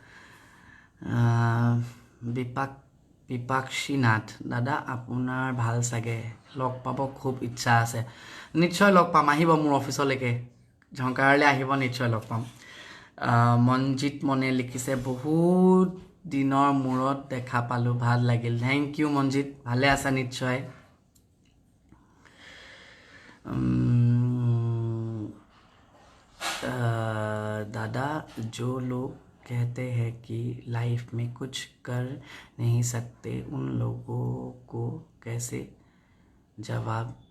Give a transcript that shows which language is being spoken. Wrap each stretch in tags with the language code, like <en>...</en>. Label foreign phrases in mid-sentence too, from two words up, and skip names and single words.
<as>বিপাক্ষী নাথ দাদা আপোনাৰ ভাল চাগে লগ পাব খুব ইচ্ছা আছে নিশ্চয় লগ পাম আহিব মোৰ অফিচলৈকে ঝংকাৰলৈ আহিব নিশ্চয় লগ পাম মনজিত মনে লিখিছে বহুত দিনৰ মূৰত দেখা পালোঁ ভাল লাগিল</as> <en>thank you</en> <as>মনজিত ভালে আছা নিশ্চয়</as> <hi>दादा जो लोग कहते हैं कि लाइफ में कुछ कर नहीं सकते उन लोगों को कैसे जवाब</hi>